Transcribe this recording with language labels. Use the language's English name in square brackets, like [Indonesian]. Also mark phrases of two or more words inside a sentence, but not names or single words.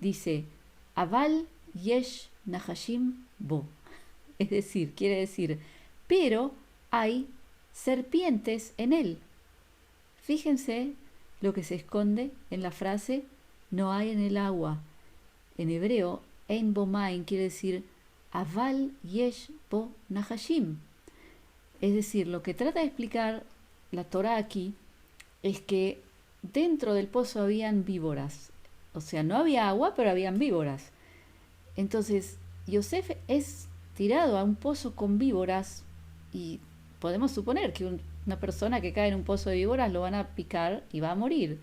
[Hebrew] Dice אבל יש נחשים בו. [Spanish] Es decir, quiere decir, pero hay serpientes en él. fíjense lo que se esconde en la frase no hay en el agua. En hebreo, [Hebrew] אין בו מים [Spanish] quiere decir [Hebrew] אבל יש בו נחשים. [Spanish] Es decir, lo que trata de explicar la Torá aquí es que dentro del pozo habían víboras. O sea, no había agua, pero habían víboras. Entonces, Yosef es tirado a un pozo con víboras y podemos suponer que una persona que cae en un pozo de víboras lo van a picar y va a morir.